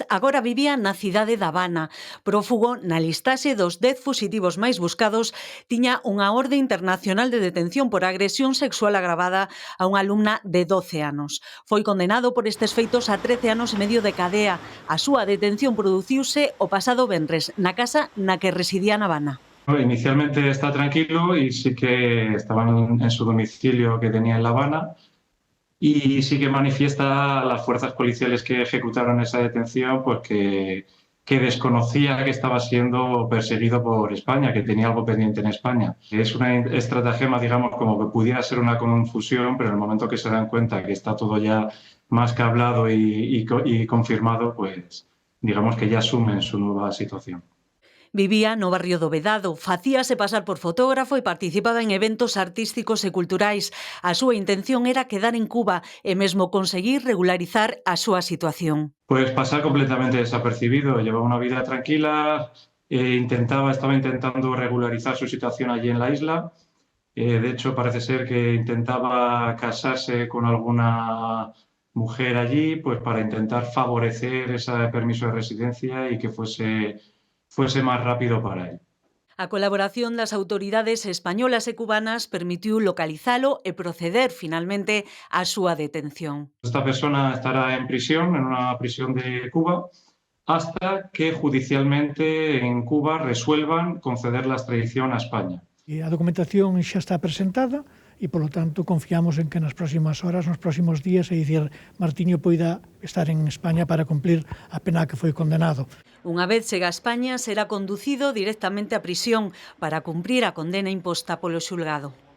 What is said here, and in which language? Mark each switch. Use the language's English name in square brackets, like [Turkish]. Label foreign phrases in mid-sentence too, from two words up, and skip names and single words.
[Galician] Agora vivía na cidade da Habana. Prófugo na listaxe dos 10 fuxitivos máis buscados, tiña unha orde internacional de detención por agresión sexual agravada a unha alumna de 12 anos. Foi condenado por estes feitos a 13 anos e medio de cadea. A súa detención produciuse o pasado venres na casa na que residía na Habana. [Spanish] Inicialmente está tranquilo y sí que estaba en su domicilio que tenía en La Habana. Y sí que manifiesta a las fuerzas policiales que ejecutaron esa detención pues que desconocía que estaba siendo perseguido por España, que tenía algo pendiente en España. Es una estratagema, digamos, como que pudiera ser una confusión, pero en el momento que se dan cuenta que está todo ya más que hablado y confirmado, pues digamos que ya asumen su nueva situación. [Galician] Vivía no barrio do Vedado, facíase pasar por fotógrafo e participaba en eventos artísticos e culturais. A súa intención era quedar en Cuba e mesmo conseguir regularizar a súa situación. [Spanish] Pues pasar completamente desapercibido, llevaba una vida tranquila, estaba intentando regularizar su situación allí en la isla. De hecho, parece ser que intentaba casarse con alguna mujer allí, pues para intentar favorecer ese permiso de residencia y que fuese más rápido para él. [Galician] A colaboración das autoridades españolas e cubanas permitiu localizalo e proceder finalmente á súa detención. [Spanish] Esta persona estará en prisión, en una prisión de Cuba, hasta que judicialmente en Cuba resuelvan conceder la extradición a España. [Galician] E a documentación xa está presentada e, polo tanto, confiamos en que nas próximas horas, nos próximos días, é dicir, Martiño poida estar en España para cumplir a pena que foi condenado. Unha vez chega a España, será conducido directamente á prisión para cumprir a condena imposta polo xulgado.